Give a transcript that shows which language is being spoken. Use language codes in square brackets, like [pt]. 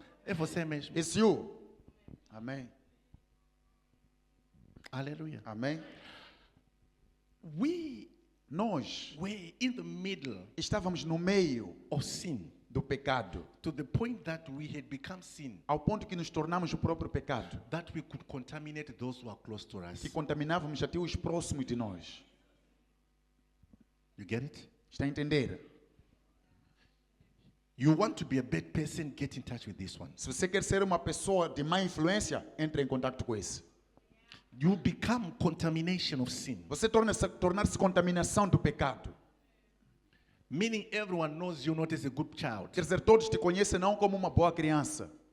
[pt] É você mesmo. [en] It's you. Amém. [pt] Aleluia. Amém. [en] We [pt] Nós [en] were in the middle [pt] estávamos no meio [en] of sin [pt] do pecado, [en] to the point that we had become sin, [pt] ao ponto que nos tornamos o próprio pecado, [en] that we could contaminate those who are close to us. [pt] que contaminávamos até os próximos de nós. [en] You get it? [pt] Está a entender? [en] You want to be a bad person, get in touch with this one. [pt] Se você quer ser uma pessoa de má influência, entre em contato com esse. [en] You become contamination of sin. [pt] Você tornar-se contaminação do pecado. [en] Meaning everyone knows you not as a good child, [pt] Quer dizer, todos te conhecem não como uma boa criança,